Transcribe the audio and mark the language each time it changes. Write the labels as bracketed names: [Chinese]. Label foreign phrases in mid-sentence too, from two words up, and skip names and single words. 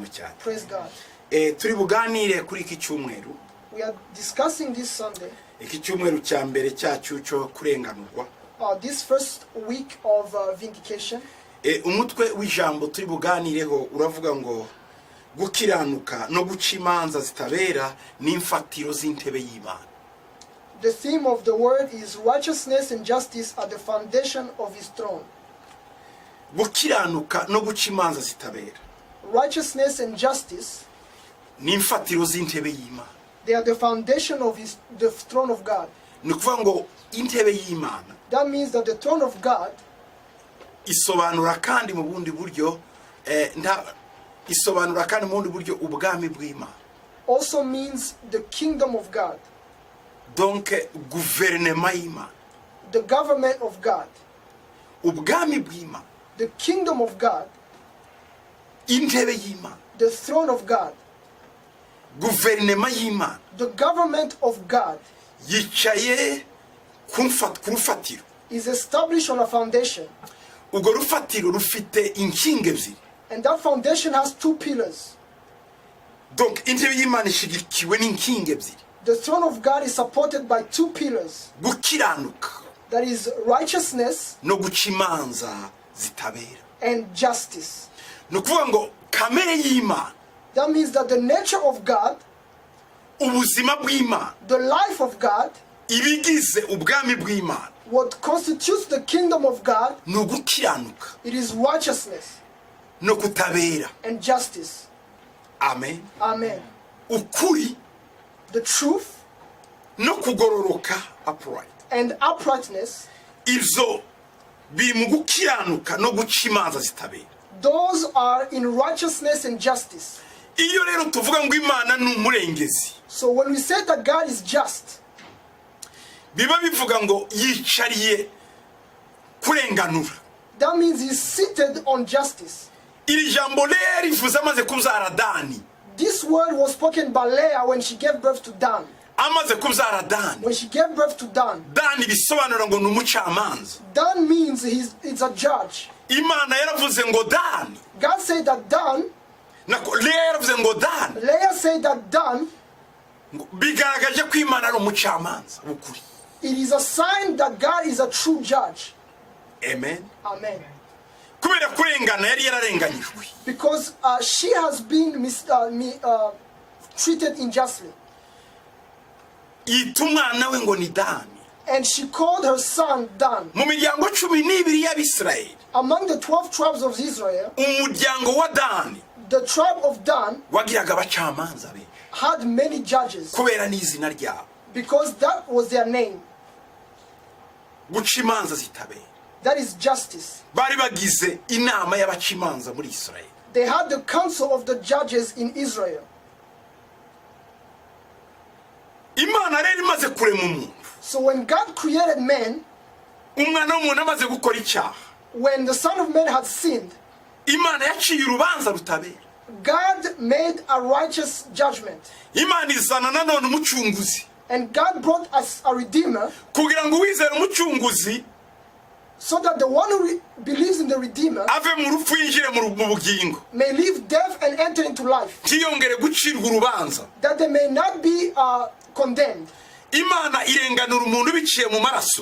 [Kinyarwanda] cyane. [English] Praise God. [Kinyarwanda] Turi buganire kuri iki cyumweru. [English] We are discussing this Sunday. [Kinyarwanda] Iki cyumweru cya mbere cyacu cyo kurenganurwa. [English] This first week of vindication. [Kinyarwanda] Umutwe w'ijambo turi buganireho uravuga ngo gukiranuka no guca imanza zitabera n'imfatiro z'intebe y'Imana. [English] The theme of the word is righteousness and justice are the foundation of his throne. [Kinyarwanda] Gukiranuka no guca imanza zitabera. [English] Righteousness and justice, [Kinyarwanda] n'imfatiro z'intebe y'Imana. [English] they are the foundation of the throne of God. [Kinyarwanda] Ni ukuvuga ngo intebe y'Imana [English] That means that the throne of God [Kinyarwanda] isobanura kandi mu bundi buryo isobanura kandi mu bundi buryo ubwami bw'Imana. [English] also means the kingdom of God. [French] Donc gouvernement [Kinyarwanda] y'Imana. [English] The government of God. [Kinyarwanda] Ubwami bw'Imana. [English] The kingdom of God. [Kinyarwanda] Intebe y'Imana. [English] The throne of God. [Kinyarwanda] Gouvernement y'Imana. [English] The government of God [Kinyarwanda] yicaye ku rufatiro. [English] is established on a foundation. [Kinyarwanda] Urwo rufatiro rufite inkingi ebyiri. [English] And that foundation has two pillars. [Kinyarwanda] Donc intebe y'Imana ishigikiwe n'inkingi ebyiri. [English] The throne of God is supported by two pillars. [Kinyarwanda] Gukiranuka. [English] That is righteousness [Kinyarwanda] no guca imanza zitabera. [English] and justice. [Kinyarwanda] Ni ukuvuga ngo kamere y'Imana. [English] That means that the nature of God, [Kinyarwanda] ubuzima bw'Imana, [English] the life of God, [Kinyarwanda] ibigize ubwami bw'Imana, [English] what constitutes the kingdom of God, [Kinyarwanda] ni ugukiranuka [English] it is righteousness [Kinyarwanda] no kutabera. [English] and justice. [Kinyarwanda] Amen. [English] Amen. [Kinyarwanda] Ukuri [English] The truth [Kinyarwanda] no kugororoka, upright. [English] and uprightness, [Kinyarwanda] Ibyo biri mu gukiranuka no guca imanza zitabera. [English] those are in righteousness and justice. [Kinyarwanda] Iyo rero tuvuga ngo Imana ni umurengezi, [English] So when we say that God is just, [Kinyarwanda] biba bivuga ngo yicariye kurenganura. [English] that means he's seated on justice. [Kinyarwanda] Iri jambo rero rivuze amaze kubyara Dani. [English] This word was spoken by Leah when she gave birth to Dan. [Kinyarwanda] Amaze kubyara Dani. [English] When she gave birth to Dan, [Kinyarwanda] Dani bisobanura ngo ni umucamanza. [English] Dan means it's a judge. [Kinyarwanda] Imana yaravuze ngo Dani. [English] God said that Dan, [Kinyarwanda] Leah yaravuze ngo Dani. [English] Leah said that Dan, [Kinyarwanda] Bigaragaje ko Imana ari umucamanza w'ukuri. [English] it is a sign that God is a true judge. [Kinyarwanda] Amen. [English] Amen. [Kinyarwanda] Kubera kurengana yari yararenganyijwe. [English] Because she has been treated unjustly. [Kinyarwanda] Yita umwana we ngo ni Dani. [English] And she called her son Dan. [Kinyarwanda] Mu miryango 12 y'Abisirayeli, [English] Among the 12 tribes of Israel, [Kinyarwanda] umuryango wa Dani [English] the tribe of Dan [Kinyarwanda] wagiraga abacamanza be [English] had many judges [Kinyarwanda] kubera n'izina ryabo. [English] because that was their name. [Kinyarwanda] Guca imanza zitabera. [English] That is justice. [Kinyarwanda] Bari bagize inama y'abaca imanza muri Isirayeli. [English] They had the council of the judges in Israel. [Kinyarwanda] Imana rero imaze kurema umuntu. [English] So when God created man, [Kinyarwanda] Umwana w'umuntu amaze gukora icyaha, [English] when the Son of Man had sinned, [Kinyarwanda] Imana yaciye urubanza rutabera. [English] God made a righteous judgment. [Kinyarwanda] Imana izana nanone umucunguzi. [English] And God brought us a redeemer [Kinyarwanda] Kugira ngo uwizere umucunguzi [English] so that the one who believes in the redeemer [Kinyarwanda] ave mu rupfu yinjire mu bugingo. [English] may leave death and enter into life, [Kinyarwanda] Ntiyongere gucirwa urubanza. [English] that they may not be condemned. [Kinyarwanda] Imana irenganura umuntu biciye mu maraso.